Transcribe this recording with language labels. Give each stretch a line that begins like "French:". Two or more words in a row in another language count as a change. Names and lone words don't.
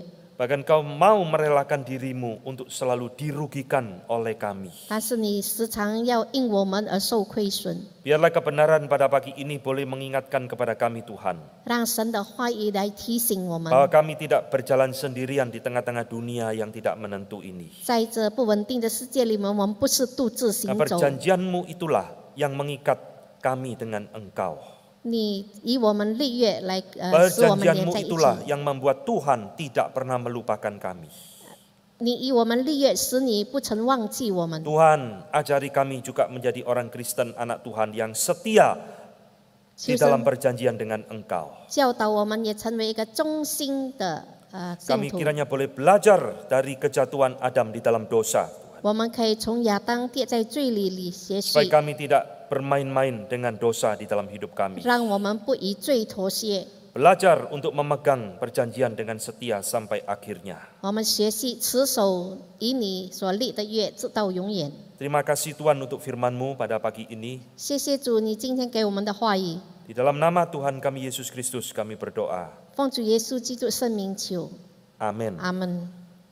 Indonesian: Bahkan Kau mau merelakan dirimu untuk selalu dirugikan oleh kami.
Chinese: 但是你时常要因我们而受亏损，
Indonesian: Biarlah kebenaran pada pagi ini boleh mengingatkan kepada kami Tuhan.
Chinese: 让神的话语来提醒我们，
Indonesian: Bahwa kami tidak berjalan sendirian di tengah-tengah dunia yang tidak menentu ini.
Chinese: 在这不稳定的世界里面，我们不是独自行
Indonesian: Nah,
Chinese: 走。
Indonesian: perjanjianmu itulah yang mengikat kami dengan Engkau.
Chinese: 你以我们立约来使我们连
Indonesian: Perjanjianmu
Chinese: 在一
Indonesian: itulah
Chinese: 起，
Indonesian: yang membuat Tuhan tidak pernah melupakan kami.
Chinese: 你以我们立约，使你不曾忘记我们。
Indonesian: Tuhan, ajari kami juga menjadi orang Kristen anak Tuhan yang setia di
Chinese: 求
Indonesian: dalam
Chinese: 神
Indonesian: perjanjian dengan Engkau.
Chinese: 教导我们，也成为一个忠心的信
Indonesian: Kami
Chinese: 徒。
Indonesian: kiranya boleh belajar dari kejatuhan Adam di dalam dosa,
Chinese: 我们可以从亚当跌在罪里学
Indonesian: supaya
Chinese: 习，
Indonesian: kami tidak bermain-main dengan dosa di dalam hidup kami.
Chinese: 让我们不以罪妥协。
Indonesian: Belajar untuk memegang perjanjian dengan setia sampai akhirnya.
Chinese: 我们学习持守以你所立的约，直到永远。
Indonesian: Terima kasih Tuhan untuk firman-Mu pada pagi ini.
Chinese: 谢谢主，你今天给我们的话语，
Indonesian: Di dalam nama Tuhan kami Yesus Kristus kami berdoa.
Chinese: 奉主耶稣基督圣名求，
Indonesian: Amin.
Chinese: 阿门。